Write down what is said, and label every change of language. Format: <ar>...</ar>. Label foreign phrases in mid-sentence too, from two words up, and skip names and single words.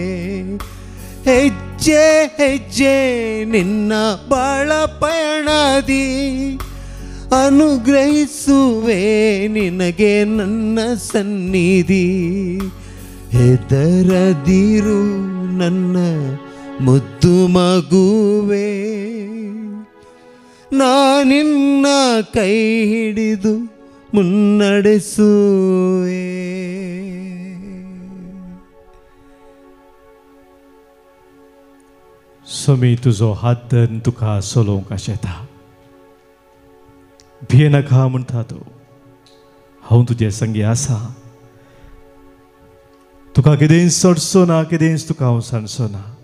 <kn>ಹೆಜ್ಜೆ ಹೆಜ್ಜೆ ನಿನ್ನ ಬಾಳ ಪಯಣದಿ ಅನುಗ್ರಹಿಸುವೆ ನಿನಗೆ ನನ್ನ ಸನ್ನಿಧಿ. ಹೆದರದಿರು ನನ್ನ ಮುದ್ದು ಮಗುವೆ, ನಾನಿನ್ನ ಕೈ ಹಿಡಿದು ಮುನ್ನಡೆಸುವೆ.</kn> <kok>स्वामी तुझो हात धरून तुका सोलोवंक शेता. भियेनाका म्हणटा तूं, हांव तुजे संगी आसा. तुका कितेंय सोडचो ना, कितेंय तुका हांव सांगचो ना.</kok>